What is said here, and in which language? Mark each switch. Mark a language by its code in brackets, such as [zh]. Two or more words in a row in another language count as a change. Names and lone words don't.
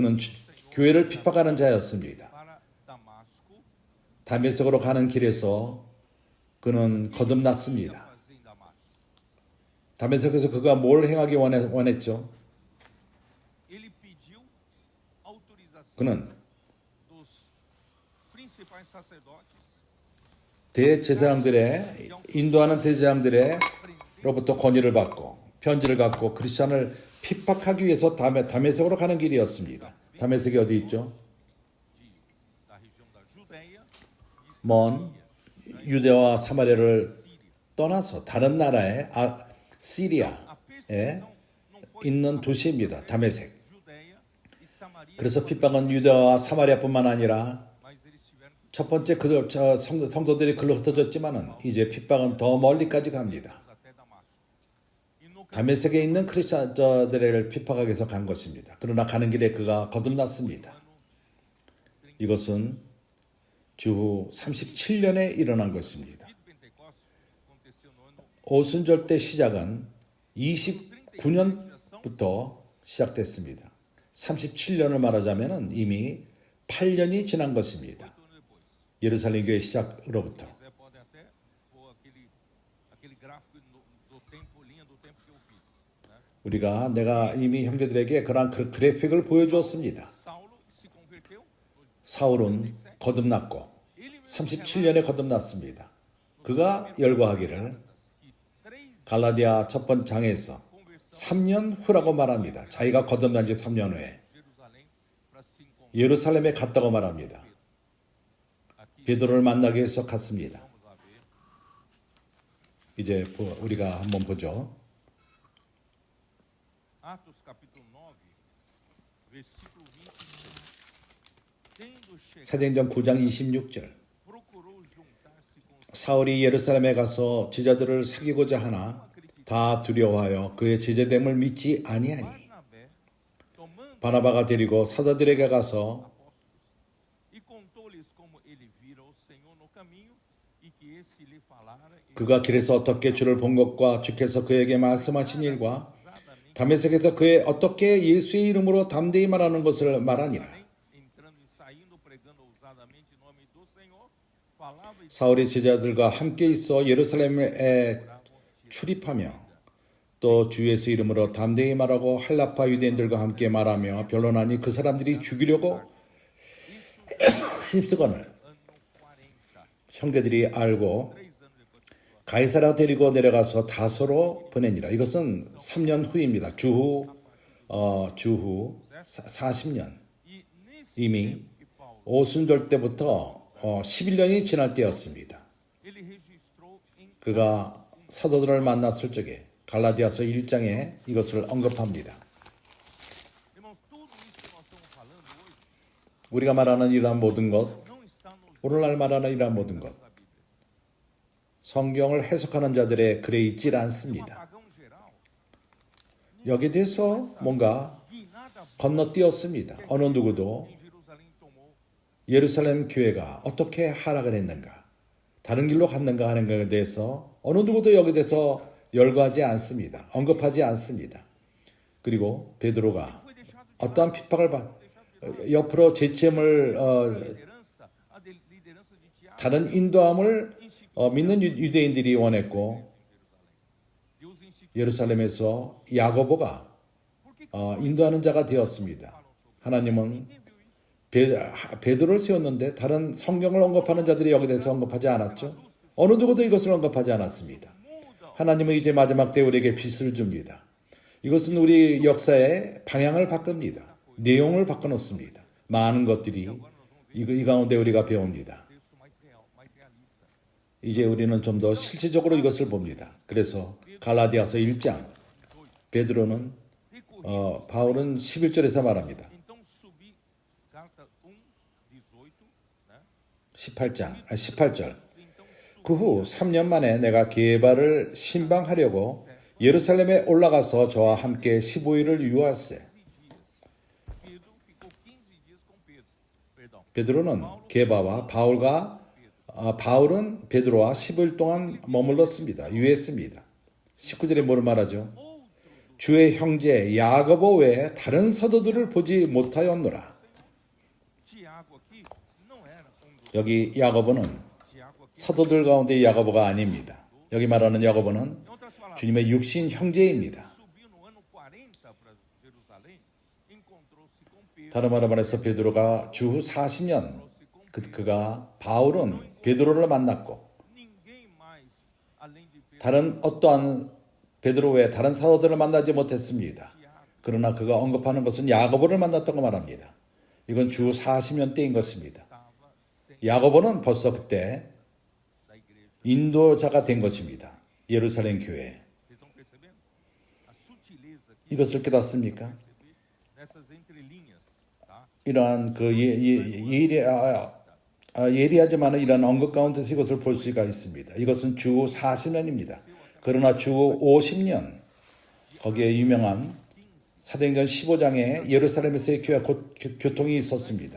[ko] 그는 교회를 핍박하는 자였습니다. [pt] Para Damasco, [ko] 다메섹으로 가는 길에서 그는 거듭났습니다. [pt] fazer em Damasco. [ko] 다메섹에서 그가 뭘 행하기 원했죠? [pt] Ele pediu autorização [ko] 그는 [pt] dos principais sacerdotes [ko] 대제사장들의 인도하는 대제사장들로부터 권위를 받고 편지를 갖고 크리스천을 핍박하기 위해서 다메섹으로 가는 길이었습니다. 다메섹이 어디 있죠? [pt] da região da Judéia, [ko] 먼 유대와 사마리아를 떠나서 다른 나라의 시리아에 있는 도시입니다. 다메섹. [pt] Judéia e Samaria, [ko] 그래서 핍박은 유대와 사마리아뿐만 아니라 [pt] mas eles tiveram que [ko] 첫 번째 성도들이 글로 흩어졌지만은 이제 핍박은 더 멀리까지 갑니다. [pt] ir até Damasco. E no [ko] 다메섹에 있는 크리스천들을 핍박하기 위해서 간 것입니다. 그러나 가는 길에 그가 거듭났습니다. 이것은 주후 37년에 일어난 것입니다. [pt] dia de Pentecostes aconteceu no ano [ko] 오순절 때 시작은 29년부터 시작됐습니다. 37년을 말하자면 이미 8년이 지난 것입니다. [pt] 8 anos depois. [ko] 예루살렘 교회 시작으로부터. [pt] Você pode até pôr aquele gráfico do tempo, linha do tempo que eu fiz. Né? [ko] 내가 이미 형제들에게 그러한 그래픽을 보여주었습니다. [pt] Saulo se converteu, [ko] 사울은 거듭났고 37년에 거듭났습니다. 그가 열거하기를 [pt] que 3 [ko] 갈라디아 첫 번째 장에서 3년 후라고 말합니다. 자기가 거듭난 지 3년 후에 [pt] Jerusalém para se encontrar [ko] 예루살렘에 갔다고 말합니다. [pt] aqui. [ko] 베드로를 만나기 위해서 갔습니다. [pt] Vamos lá ver. [ko] 이제 우리가 한번 보죠. [pt] Atos capítulo 9, versículo 26. Tendo chegado, [ko] 사도행전 9장 26절. [pt] procurou juntar-se com os [ko] 사울이 예루살렘에 가서 제자들을 사귀고자 하나 다 두려워하여 그의 제자됨을 믿지 아니하니 [pt] Barnabé, tomando [ko] 바나바가 데리고 사도들에게 가서 [pt] e contou-lhes como ele vira o Senhor no caminho e que esse lhe falara [ko] 그가 길에서 어떻게 주를 본 것과 주께서 그에게 말씀하신 일과 [pt] ousadamente, [ko] 다메섹에서 그의 어떻게 예수의 이름으로 담대히 말하는 것을 말하니라. [pt] entrando e saindo, pregando ousadamente em nome do Senhor, falava e [ko] 사울이 제자들과 함께 있어 예루살렘에 출입하며 또 주 예수 이름으로 담대히 말하고 한라파 유대인들과 함께 말하며 변론하니 그 사람들이 죽이려고 힘쓰거늘 [pt] ano 40, [ko] 형제들이 알고 [pt] 3 anos depois. [ko] 가이사라 데리고 내려가서 다소로 보내니라. 이것은 3년 후입니다. 주후 40년 [pt] E nesse [ko] 이미 [pt] tempo que Paulo [ko] 오순절 때부터 11년이 지날 때였습니다. [pt] ele registrou em [ko] 그가 사도들을 만났을 적에 갈라디아서 1장에 이것을 언급합니다. [pt] irmãos, tudo isso que nós estamos falando hoje [ko] 우리가 말하는 이러한 모든 것, [pt] não está nos [ko] 오늘날 말하는 이러한 모든 것, [pt] da Bíblia. [ko] 성경을 해석하는 자들의 글에 있질 [pt] Um [ko] 않습니다. [pt] apagão geral [ko] 여기에 대해서 뭔가 [pt] e nada [ko] 건너뛰었습니다. 어느 누구도 [pt] em Jerusalém tomou. [ko] 예루살렘 교회가 어떻게 하락을 했는가, 다른 길로 갔는가 하는 것에 대해서 어느 누구도 여기에 대해서 열거하지 않습니다. 언급하지 않습니다. 그리고 베드로가 [pt] Foi deixado de [ko] 어떠한 핍박을 옆으로 제침을 [pt] liderança, a liderança de Tiago [ko] 다른 인도함을 믿는 유대인들이 원했고 [pt] Deus instituiu. [ko] 예루살렘에서 야고보가 인도하는 자가 되었습니다. 하나님은 베드로를 세웠는데 다른 성경을 언급하는 자들이 여기 대해서 언급하지 않았죠. 어느 누구도 이것을 언급하지 않았습니다. 하나님은 이제 마지막 때 우리에게 빛을 줍니다. 이것은 우리 역사의 방향을 바꿉니다. 내용을 바꿔놓습니다. 많은 것들이 이 가운데 우리가 배웁니다. [pt] Texto mais real, mais realista. [ko] 이제 우리는 좀 더 실질적으로 이것을 봅니다. 그래서 갈라디아서 1장 베드로는 바울은 11절에서 말합니다. [pt] Então subi, carta 1, 18, né? [ko] 18절. 그 후 3년 만에 내가 게바를 신방하려고 예루살렘에 올라가서 저와 함께 15일을 유할세. [pt] Pedro ficou 15 dias com Pedro. Perdão. [ko] 베드로는 게바와 바울은 베드로와 15일 동안 머물렀습니다. 유했습니다. 19절에 뭐를 말하죠? 주의 형제 야고보 외에 다른 사도들을 보지 못하였노라. [pt] Tiago aqui não era dos [ko] 여기 야고보는 [pt] Tiago aqui. [ko] 사도들 가운데 야고보가 아닙니다. 여기 말하는 야고보는 [pt] Em outras palavras, [ko] 주님의 육신 형제입니다. [pt] subiu no ano 40 para Jerusalém, encontrou-se com Pedro, [ko] 다른 말로 말해서 베드로가 주후 40년 그가 바울은 베드로를 만났고 [pt] ninguém mais além de Pedro. [ko] 다른 어떠한 베드로 외에 다른 사도들을 만나지 못했습니다. 그러나 그가 언급하는 것은 야고보를 만났다고 말합니다. 이건 주후 40년 때인 것입니다. [pt] Estava sem [ko] 야고보는 벌써 그때 [pt] da igreja. [ko] 인도자가 된 것입니다. 예루살렘 교회. [pt] Vocês estão percebendo? A sutileza aqui [ko] 이것을 깨닫습니까? [pt] nessas entrelinhas, tá? [ko] 이러한 그 예리하지만 이러한 언급 가운데서 이것을 볼 수가 있습니다. 이것은 주후 40년입니다. 그러나 주후 50년 거기에 유명한 사도행전 15장에 예루살렘에서의 교회 교통이 있었습니다.